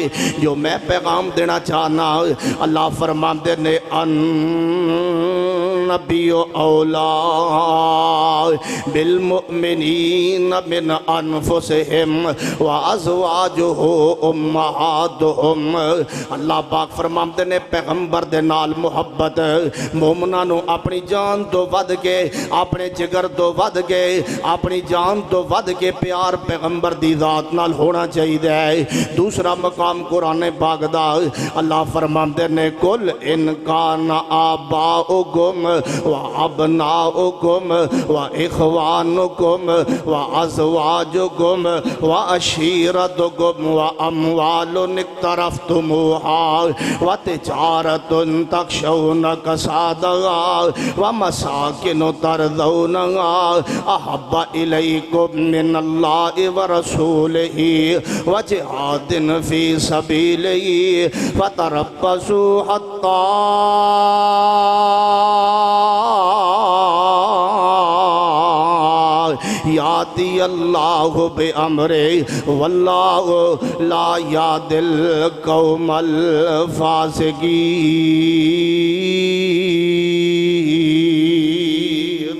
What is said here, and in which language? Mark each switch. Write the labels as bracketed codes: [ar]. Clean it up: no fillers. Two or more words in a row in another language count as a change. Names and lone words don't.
[pa] جو میں پیغام دینا چاہنا اللہ فرماتے نے [ar] النبی اولا بالمؤمنین من انفسہم وازواجہ امہاتہم۔ [pa] اللہ پاک فرماندے نے پیغمبر دے نال محبت مومناں نو اپنی جان تو ود کے، اپنے جگر تو ود کے، اپنی جان تو ود کے پیار پیغمبر دی ذات نال ہونا چاہیے۔ دوسرا مقام قرآن پاک دا اللہ فرماندے نے [ar] کل ان کان آباؤکم و ابناؤکم و اخوانکم و ازواجکم و عشیرتکم و اموال اقترفتموہا و تجارت تخشون کسادہا و مساکن ترضونہا احب الیکم من اللہ و رسولہ و جہاد فی سبیلہ فتربصوا حتی یاتی اللہ بامرہ واللہ لا یہدی القوم الفاسقین۔